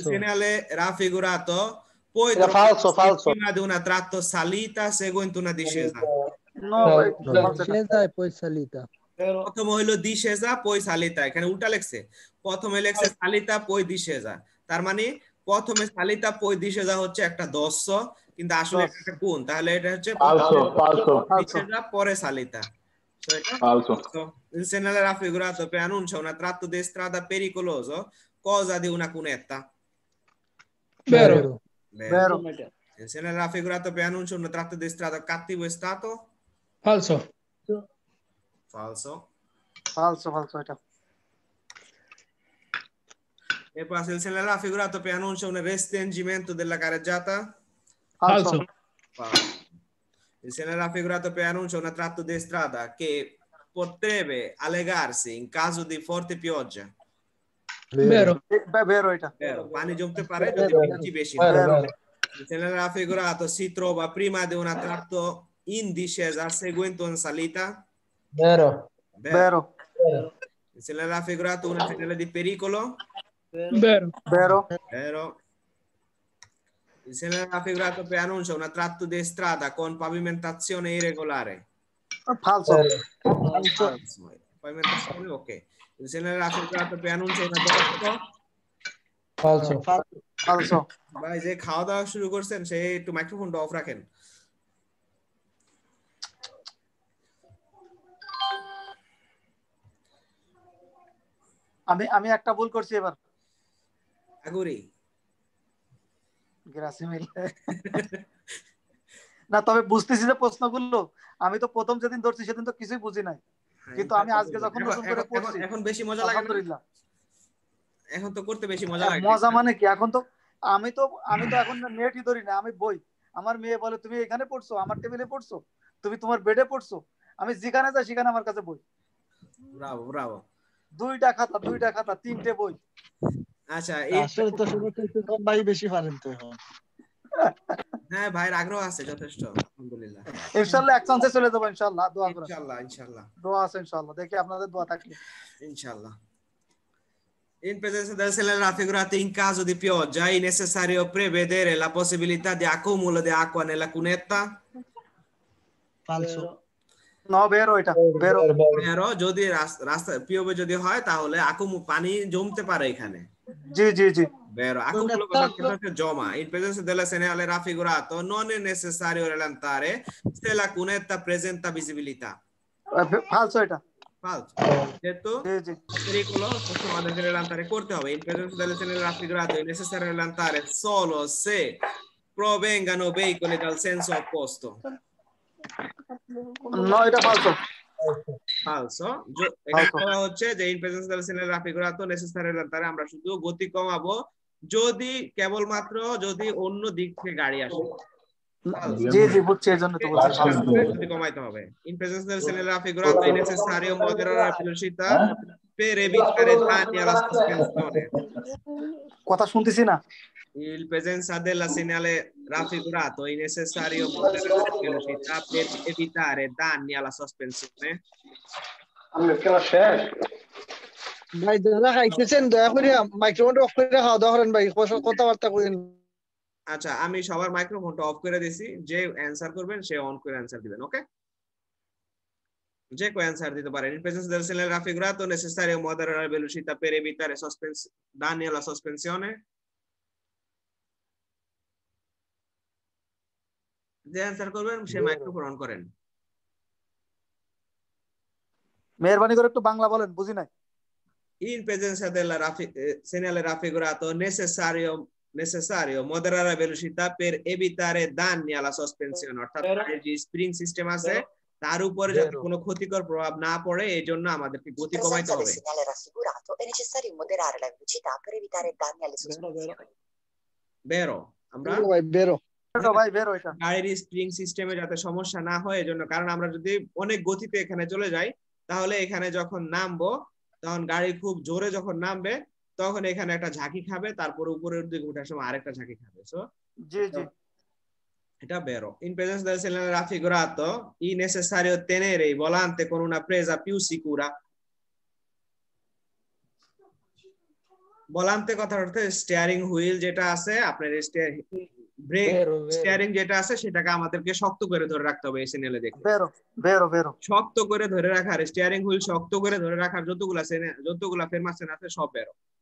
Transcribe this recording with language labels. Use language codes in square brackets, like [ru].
[it] il segnale raffigurato puoi Era falso. prima di una tratto salita seguente una discesa. No, Discesa e poi salita. Vero. [bn] প্রথম হইলো [it] discesa poi salita, [bn] এখানে উল্টা লেখছে, প্রথমে লেখছে [it] salita poi discesa, [bn] তার মানে প্রথমে salita poi discesa হচ্ছে একটা দস্য, কিন্তু আসলে এটা একটা কোণ, তাহলে এটা হচ্ছে [it] Falso, falso, discesa pore salita. So [bn] এটা [it] falso. il segnale raffigurato preannuncia un tratto di strada pericoloso, cosa di una cunetta? Vero. Vero. Il segnale raffigurato preannuncia un tratto di strada cattivo stato? Falso. Falso. Falso, falso [bn] এটা। [it] E poi se il segnale raffigurato preannuncia un restringimento della carreggiata? Falso. Falso. Il segnale raffigurato preannuncia un tratto di strada che potrebbe allegarsi in caso di forte pioggia? Vero. Vero [bn] এটা। [it] Vero, [bn] পানি জমতে পারে যদি বৃষ্টি বেশি হয়। [it] Vero. Il segnale raffigurato si trova prima di un tratto in discesa seguente una salita? Vero. Vero. Il segnale raffigurato un segnale di pericolo? Vero. Vero. Vero. Il segnale raffigurato preannuncia un tratto di strada con pavimentazione irregolare? Falso. Falso. Pavimentazione, ok. Il segnale raffigurato preannuncia un addosso? Falso. Falso. [bn] ভাই যে খাওয়া দাওয়া শুরু করছেন সে একটু মাইক্রোফোনটা of রাখেন। আমি একটা ভুল করছি এবার। [it] আগুরি গ্রাসিমিল। [bn] না তবে বুঝতেছি যে প্রশ্নগুলো, আমি তো প্রথম যেদিন ধরছি সেদিন তো কিছুই বুঝি নাই, কিন্তু আমি আজকে যখন নতুন করে পড়ছি এখন বেশি মজা লাগে না? আলহামদুলিল্লাহ। এখন তো করতে বেশি মজা লাগে। মজা মানে কি, এখন তো আমি তো এখন নেটই ধরি না, আমি বই। আমার মেয়ে বলে তুমি এখানে পড়ছো, আমার টেবিলে পড়ছো, তুমি তোমার বেডে পড়ছো, আমি যেখানে যাই সেখানে আমার কাছে বই। Bravo Bravo. দুইটা খাতা 3টে বই। আচ্ছা আসলে তো শুধু ভাই বেশি পারেন তো এখন। হ্যাঁ ভাইয়ের আগ্রহ আছে যথেষ্ট, আলহামদুলিল্লাহ। ইনশাআল্লাহ এক চান্সে চলে যাব ইনশাআল্লাহ, দোয়া করেন। ইনশাআল্লাহ দোয়া আছে ইনশাআল্লাহ, দেখি আপনাদের দোয়া থাকলে ইনশাআল্লাহ। [it] In presenza del segnale raffigurato in caso di pioggia è necessario prevedere la possibilità di accumulo di acqua nella cunetta? Falso. No, vero [bn] এটা, [it] vero। Vero, [bn] যদি রাস্তা পিওবে যদি হয় তাহলে পানি জমতে পারে এখানে। জি জি জি। [it] Vero, accumulo cosa gioma. In presenza del segnale raffigurato non è necessario rallentare se la cunetta presenta visibilità. Falso [bn] এটা। [it] Falso. Detto? [bn] জি জি। [it] Pericolo, possiamo anche rallentare corte হবে. In presenza del segnale raffigurato è necessario rallentare solo se provengano veicoli dal senso opposto. No, [bn] এটা [it] falso। Falso. [bn] এখানে বলা হচ্ছে যে [it] in presenza del segnale raffigurato necessario rallentare, [bn] আমরা শুধু গতি কমাবো যদি কেবলমাত্র যদি অন্য দিক থেকে গাড়ি আসে। জি জি বুঝছি, এজন্য তো বলছি গতি কমাইতে হবে। [it] In presenza del segnale raffigurato è necessario moderare la velocità per evitare danni alla sospensione. [bn] কথা শুনতেছি না। [it] In presenza del segnale raffigurato è necessario moderare la velocità per evitare danni alla sospensione. [bn] ভাই যারা খাইতেছেন দয়া করে মাইক্রোফোনটা অফ করে খাওয়া দাওয়া করেন ভাই, কথাবার্তা করেন। আচ্ছা আমি সবার মাইক্রোফোনটা অফ করে দিছি, যে অ্যানসার করবেন সে অন করে অ্যানসার দিবেন, ওকে? যে কো অ্যানসার দিতে পারেন। [it] In presenza del segnale raffigurato è necessario moderare la velocità per evitare danni alla sospensione. [bn] যে অ্যানসার করবেন সে মাইক্রোফোন অন করেন। মেহেরবানি করে একটু বাংলা বলেন, বুঝি নাই। [it] In presenza del segnale raffigurato necessario moderare la velocità per evitare danni alla sospensione, [bn] অর্থাৎ যে স্প্রিং সিস্টেম আছে তার উপরে যাতে কোনো ক্ষতিকর প্রভাব না পড়ে এই জন্য আমাদেরকে গতি কমাইতে হবে। [it] segnale raffigurato è necessario moderare la velocità per evitare danni alle sospensioni. [bn] বেরো আমরা ভাই বেরো ভাই বেরো এটা। গাড়ির স্প্রিং সিস্টেমে যাতে সমস্যা না হয় এজন্য, কারণ আমরা যদি অনেক গতিতে এখানে চলে যাই তাহলে এখানে যখন নামবো তখন গাড়ি খুব জোরে যখন নামবে তখন এখানে একটা ঝাঁকি খাবে, তারপরে উপরের দিকে ওঠার সময় আরেকটা ঝাঁকি খাবে। সো জি জি এটা বেরো। [it] In presenza del segnale raffigurato è necessario tenere il volante con una presa più sicura. [bn] volante কথা অর্থে স্টিয়ারিং হুইল যেটা আছে আপনার ব্রেক স্টিয়ারিং যেটা আছে সেটাকে আমাদেরকে শক্ত করে ধরে রাখতে হবে এই সিগন্যালে দেখে। [it] বেরো [bn] শক্ত করে ধরে রাখার, স্টিয়ারিং হুইল শক্ত করে ধরে রাখার যতগুলা ফেরমাসেন আছে সব বেরো।